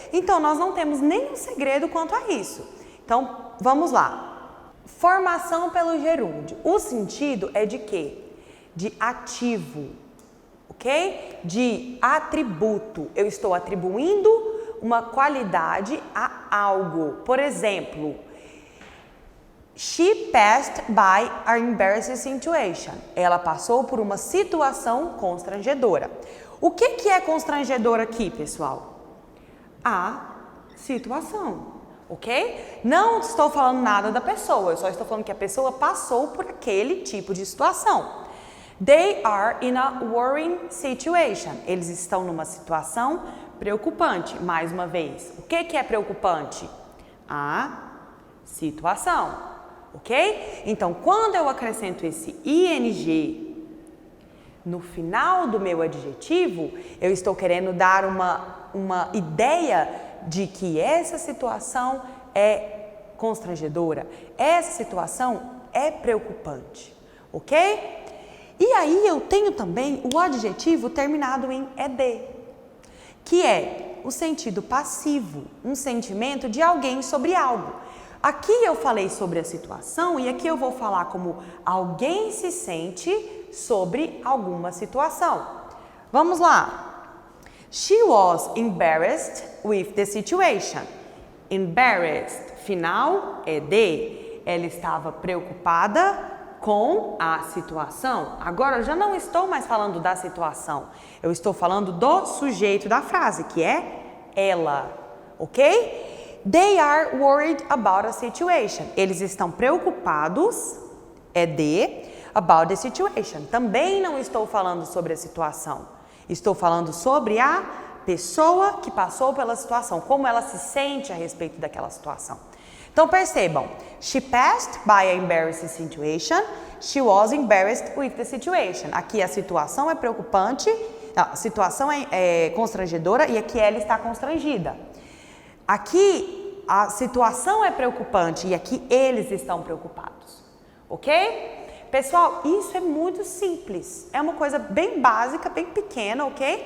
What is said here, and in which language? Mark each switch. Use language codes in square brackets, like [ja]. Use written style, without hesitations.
[pt] Então, nós não temos nenhum segredo quanto a isso. Então, vamos lá. Formação pelo gerúndio. O sentido é de quê? De ativo, ok? De atributo. Eu estou atribuindo uma qualidade a algo. Por exemplo, [en] she passed by an embarrassing situation. [pt] Ela passou por uma situação constrangedora. O que é constrangedor aqui, pessoal? A situação, ok? Não estou falando nada da pessoa, eu só estou falando que a pessoa passou por aquele tipo de situação. [en] They are in a worrying situation. [pt] Eles estão numa situação preocupante. Mais uma vez, o que é preocupante? A situação, ok? Então, quando eu acrescento esse ing no final do meu adjetivo, eu estou querendo dar uma ideia de que essa situação é constrangedora, essa situação é preocupante, ok? E aí eu tenho também o adjetivo terminado em ed, que é o sentido passivo, um sentimento de alguém sobre algo. Aqui eu falei sobre a situação e aqui eu vou falar como alguém se sente sobre alguma situação. Vamos lá. [en] She was embarrassed with the situation. [pt] Embarrassed, final é de. Ela estava preocupada com a situação. Agora, eu já não estou mais falando da situação. Eu estou falando do sujeito da frase, que é ela, ok? [en] They are worried about a situation. [pt] Eles estão preocupados, é de, [en] about the situation. [pt] Também não estou falando sobre a situação. Estou falando sobre a pessoa que passou pela situação, como ela se sente a respeito daquela situação. Então percebam, [en] she passed by an embarrassing situation, she was embarrassed with the situation. [pt] Aqui a situação é preocupante, a situação é constrangedora e aqui ela está constrangida. Aqui a situação é preocupante e aqui eles estão preocupados, ok? Pessoal, isso é muito simples, é uma coisa bem básica, bem pequena, ok?